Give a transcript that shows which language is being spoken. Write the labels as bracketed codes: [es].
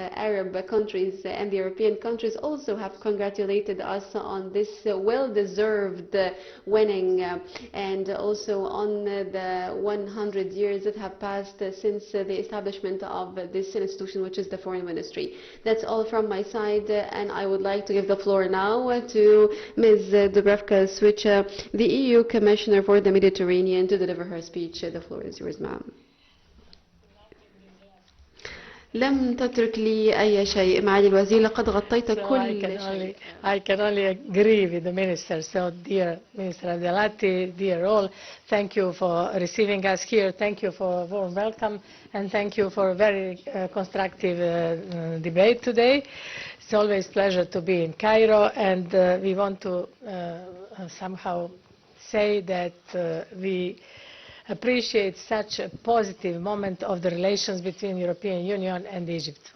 [en] Arab countries and the European countries also have congratulated us on this well-deserved winning, and also on the 100 years that have passed since the establishment of this institution, which is the Foreign Ministry. That's all from my side, and I would like to give the floor now to Ms. Dubravka Switcha, the EU Commissioner for the Mediterranean, to deliver her speech. The floor is yours, ma'am. [ar] لم تترك لي أي شيء معالي الوزير، لقد غطيت كل شيء. [en] I can only agree with the minister. So, dear Minister Abdelatty, dear all, thank you for receiving us here. Thank you for a warm welcome, and thank you for a very constructive debate today. It's always a pleasure to be in Cairo, and we want to somehow say that we appreciate such a positive moment of the relations between the European Union and Egypt.